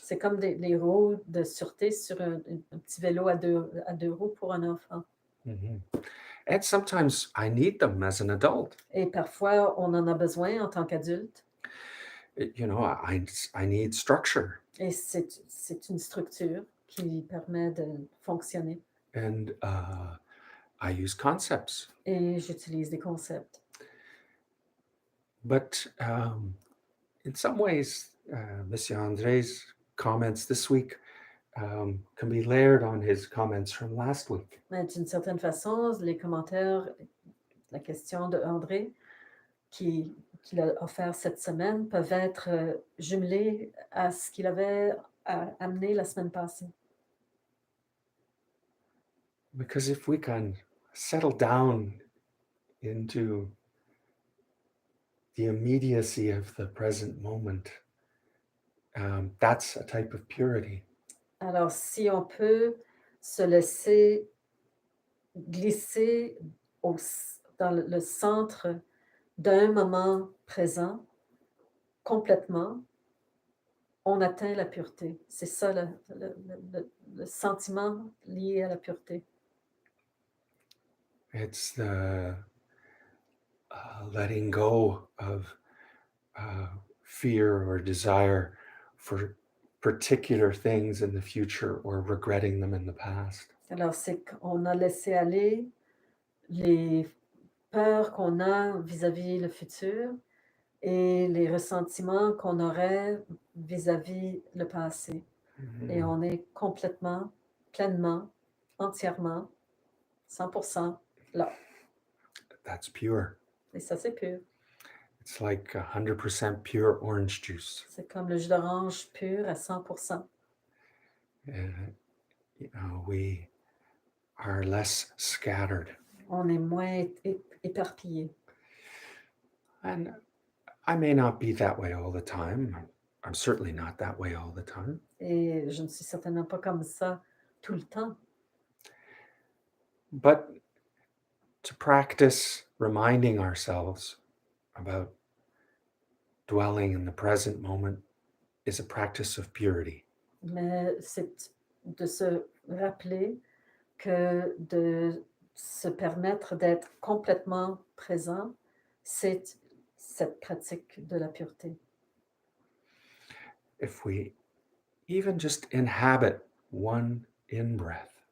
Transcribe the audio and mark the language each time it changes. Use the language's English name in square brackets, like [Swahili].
[French] C'est comme des roues de sûreté sur un petit vélo à deux roues pour un enfant. [English] And sometimes I need them as an adult. [French] Et parfois, on en a besoin en tant qu'adulte. [English] You know, I need structure. [French] Et c'est une structure qui permet de fonctionner. [English] And I use concepts. [French] Et j'utilise des concepts. [English] But in some ways, Monsieur André's comments this week can be layered on his comments from last week. [French] Mais d'une certaine façon, les commentaires, la question de André qu'il a offert cette semaine peuvent être jumelés à ce qu'il avait amené la semaine passée. [English] Because if we can settle down into the immediacy of the present moment, that's a type of purity. [French] Alors, si on peut se laisser glisser dans le centre d'un moment présent, complètement, on atteint la pureté. C'est ça le sentiment lié à la pureté. [English] It's the letting go of fear or desire for particular things in the future or regretting them in the past. [French] Alors, c'est qu'on a laissé aller les peurs qu'on a vis-à-vis le futur et les ressentiments qu'on aurait vis-à-vis le passé. Et on est complètement, pleinement, entièrement, 100% là. [English] That's pure. [French] Et ça, c'est pur. [English] It's like 100% pure orange juice. [French] C'est comme le jus d'orange pur à 100%. [English] You know, we are less scattered. [French] On est moins éparpillé. [English] And I may not be that way all the time. I'm certainly not that way all the time. [French] Et je ne suis certainement pas comme ça tout le temps. [English] But to practice reminding ourselves about dwelling in the present moment is a practice of purity. [French] Mais c'est de se rappeler que de se permettre d'être complètement présent, c'est cette pratique de la pureté. [English] If we even just inhabit one in-breath,